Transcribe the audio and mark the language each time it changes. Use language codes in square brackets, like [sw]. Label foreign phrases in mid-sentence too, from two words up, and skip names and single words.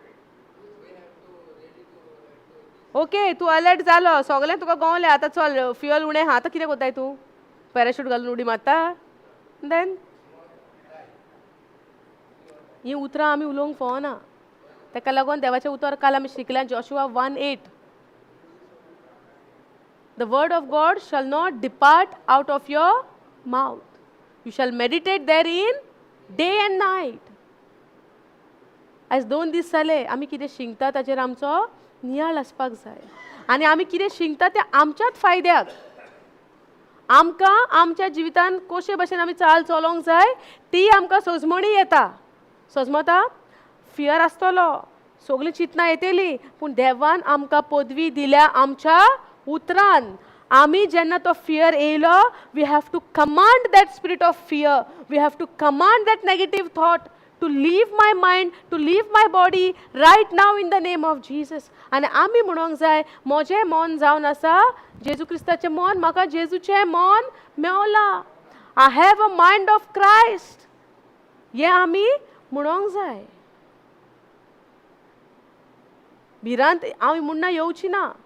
[kok] ओके, तूं अलर्ट जालो, सगळें तुका गवलें, आतां चल फ्युअल उणें आहा, आतां कितें कोत्ताय तूं? पॅराशूट घालून उडी मारता? देन ही उतरां आमी उलोवंक फावना. ताका लागून देवाचें उतर काल आमी शिकल्यान जोशुआ 1:8. [en] The word of God shall not depart out of your mouth. You shall meditate therein day and night. [kok] आयज 2 दीस जाले आमी कितें शिंकता ताचेर आमचो नियाळ आसपाक जाय. आनी आमी कितें शिंकता तें आमच्याच फायद्याक. आमकां आमच्या जिवितान कशे भशेन आमी चाल चलोवंक जाय ती आमकां सजमणी येता. सजमता? फियर आसतलो, सगळीं चिंतना येतली, पूण देवान आमकां पदवी दिल्या आमच्या उतरान. आमी जेन्ना तो फियर येयलो, [en] we have to command that spirit of fear. we have to command that negative thought to leave my mind, to leave my body right now in the name of Jesus. [kok] आनी आमी म्हणूंक जाय, म्हजें मन जावन आसा जेजू क्रिस्ताचें मन, म्हाका जेजूचें मन मेवलां. [en] I have a mind of Christ. [kok] हें आमी म्हणोंक जाय. भिरांत आमी म्हणना येवची ना.